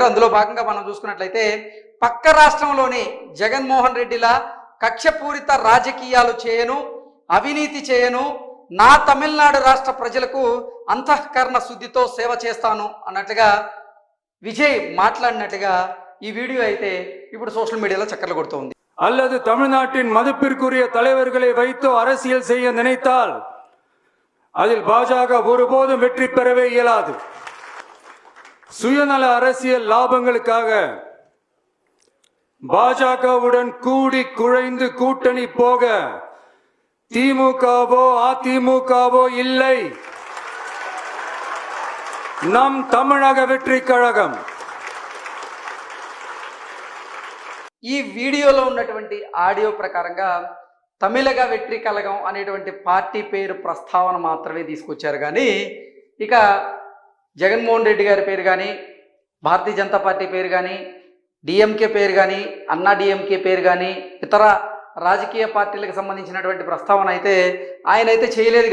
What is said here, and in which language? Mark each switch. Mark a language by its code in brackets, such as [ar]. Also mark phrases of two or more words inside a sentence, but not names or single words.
[te] అందులో భాగంగా మనం చూసుకున్నట్లయితే పక్క రాష్ట్రంలోని జగన్మోహన్ రెడ్డిలా కక్షపూరిత రాజకీయాలు చేయను, అవినీతి చేయను, నా తమిళనాడు రాష్ట్ర ప్రజలకు అంతఃకరణ శుద్ధితో సేవ చేస్తాను అన్నట్లుగా విజయ్ మాట్లాడినట్టుగా ఈ వీడియో అయితే ఇప్పుడు [en] social mediaలో [te] చక్కర్లు కొడుతోంది. [ta] அல்லது தமிழ்நாட்டின் மதிப்பிற்குரிய தலைவர்களை வைத்து அரசியல் செய்ய நினைத்தால் அதில் பாஜக ஒருபோதும் வெற்றி பெறவே இயலாது. சுயநல அரசியல் லாபங்களுக்காக பாஜகவுடன் கூடி குழைந்து கூட்டணி போக திமுகவோ அதிமுகவோ இல்லை. நம் தமிழக வெற்றி கழகம். [te] ఈ వీడియోలో ఉన్నటువంటి ఆడియో ప్రకారంగా తమిళగ వెట్రి కళగం అనేటువంటి పార్టీ పేరు ప్రస్తావన మాత్రమే తీసుకొచ్చారు. కానీ ఇక జగన్మోహన్ రెడ్డి గారి పేరు కానీ, భారతీయ జనతా పార్టీ పేరు కానీ, డిఎంకే పేరు కానీ, అన్నా డిఎంకే పేరు కానీ, ఇతర రాజకీయ పార్టీలకు సంబంధించినటువంటి ప్రస్తావన అయితే ఆయన అయితే చేయలేదు.